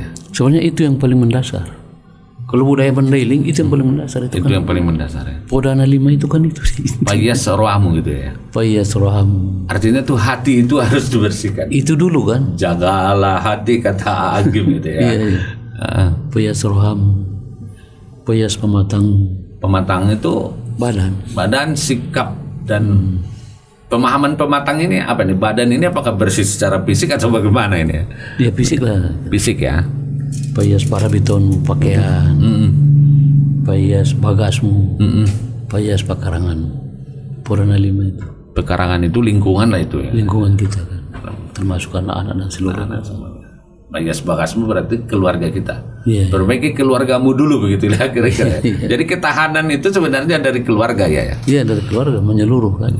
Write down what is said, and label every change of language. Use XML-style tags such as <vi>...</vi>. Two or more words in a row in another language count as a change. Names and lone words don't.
<id>Sebenarnya itu yang paling mendasar. Kalau budaya Mandailing itu yang paling mendasar itu kan. Yang paling mendasar ya. Podana 5 itu kan itu.</id> <btm>Payas rohamu</btm> <id>gitu ya.</id> <btm>Payas rohamu.</btm> <id>Artinya tuh hati itu harus dibersihkan. Itu dulu kan. Jagalah hati kata Agim gitu ya. Iya.</id> <btm>Payas rohamu. Payas pematang.</btm> <id>Pematang itu badan sikap dan pemahaman pematang ini apa nih? Badan ini apakah bersih secara fisik atau bagaimana ini ya? Ya fisik lah. Fisik ya.</id> <btm>Payas parabiton pakaian. Payas Bagasmu, Payas Pekaranganmu.</btm> <id>Purana 5 itu. Pekarangan itu lingkungan lah itu ya. Lingkungan kita kan. Termasuk anak-anak dan seluruh</id> <btm>Payas Bagasmu</btm> <id>berarti keluarga kita. Iya. Perbaiki keluargamu dulu begitu lah kira-kira. Jadi ketahanan itu sebenarnya dari keluarga ya. Iya, dari keluarga menyeluruh kan.</id>